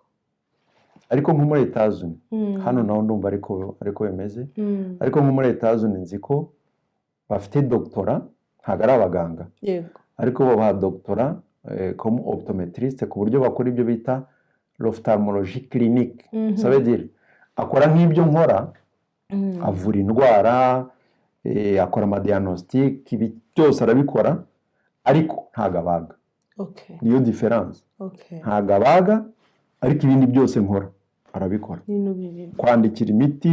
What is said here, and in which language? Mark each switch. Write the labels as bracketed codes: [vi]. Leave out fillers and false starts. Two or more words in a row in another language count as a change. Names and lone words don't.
[rw] ariko nko muri Etats-Unis, hano naho ndumva ariko bimeze, ariko nko muri Etats-Unis nzi ko bafite doctora, ntabwo ari abaganga, yego, ariko babaha doctora [fr] comme optometriste [rw] ku buryo bakora ibyo bita [fr] l'ophtalmologie clinique. ça veut dire [rw] akora nk'ibyo nkora, avura indwara, akora amadiagnostic, ibi byose arabikora, ariko ntabwo abaga. niyo difference. ntabwo abaga, ariko ibindi byose nkora arabikora. kwandikira imiti,